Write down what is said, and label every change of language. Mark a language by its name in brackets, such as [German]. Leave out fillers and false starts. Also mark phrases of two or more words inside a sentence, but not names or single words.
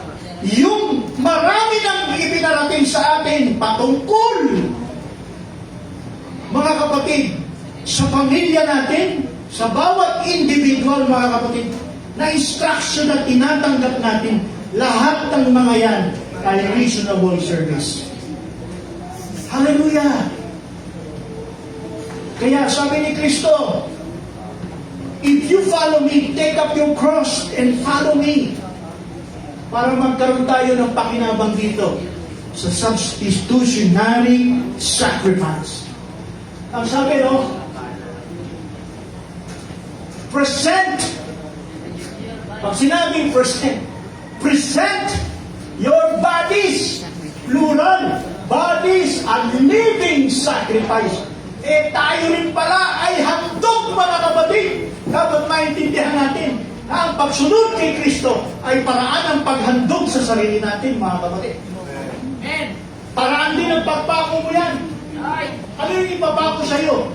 [Filipino] yung marami nang ipinarating sa atin patungkol, mga kapatid, sa pamilya natin, sa bawat individual, mga kapatid, na instruction na tinatanggap natin, lahat ng mga yan ay [English] reasonable service. [Filipino] Hallelujah! Kaya sabi ni Kristo, [English] if you follow me, take up your cross and follow me. [Filipino] Para magkaroon tayo ng pakinabang dito sa [English] substitutionary sacrifice. [Filipino] Ang sabi, no? Present. Pag sinabing [English] present your bodies, plural, bodies, a living sacrifice. [Filipino] Eh tayo rin pala ay handog, mga kapatid. Dapat maintindihan natin na ang pagsunod kay Kristo ay paraan ng paghandog sa sarili natin, mga kapatid. Paraan din ng pagpako mo yan. Ano yung ipapako sa iyo?